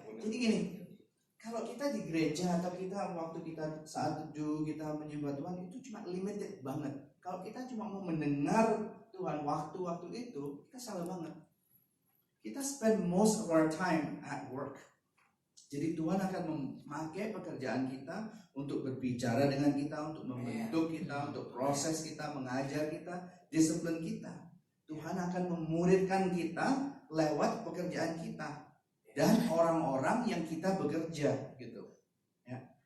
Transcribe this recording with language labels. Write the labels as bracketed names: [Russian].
[Indonesian] Jadi gini, kalau kita di gereja atau kita waktu kita saat teduh kita menyembah Tuhan itu cuma limited banget. Kalau kita cuma mau mendengar Tuhan waktu-waktu itu, kita salah banget. Kita [English] spend most of our time at work. [Indonesian] Jadi Tuhan akan memakai pekerjaan kita untuk berbicara dengan kita, untuk membentuk kita, untuk proses kita, mengajar kita, disiplin kita. Tuhan akan memuridkan kita lewat pekerjaan kita dan orang-orang yang kita bekerja gitu. Ya.